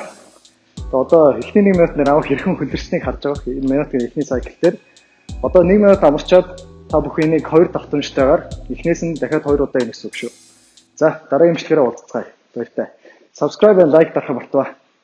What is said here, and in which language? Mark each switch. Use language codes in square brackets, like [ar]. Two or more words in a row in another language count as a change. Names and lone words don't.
[mn] Одоо эхний 1 минут нэр авах хэрхэн хөлөрснийг харж байгаа. Энэ минутын эхний цикл дээр одоо 1 минут амарчаад та бүхэн энийг 2 давтамжтайгаар эхнээс нь дахиад 2 удаа хийх гэсэн үг шүү. За дараагийн имчилгээрээ уулзцгаая. Баяртай. [en] Subscribe and like [mn] дарахыг мартаваа.